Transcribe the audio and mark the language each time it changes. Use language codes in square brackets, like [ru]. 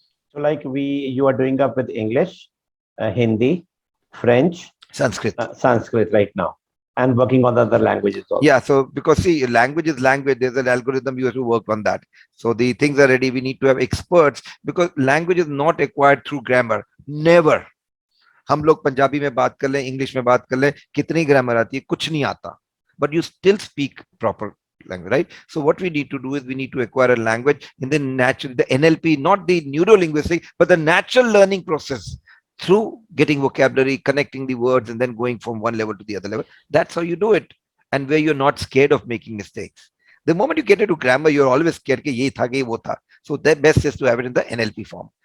[en] So like you are doing up with English, Hindi, French, Sanskrit. Sanskrit right now, and working on the other languages also. Yeah, so because see, language is language. There's an algorithm you have to work on that. So the things are ready. We need to have experts, because language is not acquired through grammar. Never. [hi] हम लोग पंजाबी में बात कर लें, English में बात कर लें, कितनी ग्रामर आती है, कुछ नहीं आता, [en] but you still speak proper language, right? So what we need to do is we need to acquire a language in the natural, the NLP, not the neuro-linguistic, but the natural learning process through getting vocabulary, connecting the words, and then going from one level to the other level. That's how you do it, and where you're not scared of making mistakes. The moment you get into grammar, you're always scared [hi] कि ये था कि वो था. [en] So the best is to have it in the NLP form.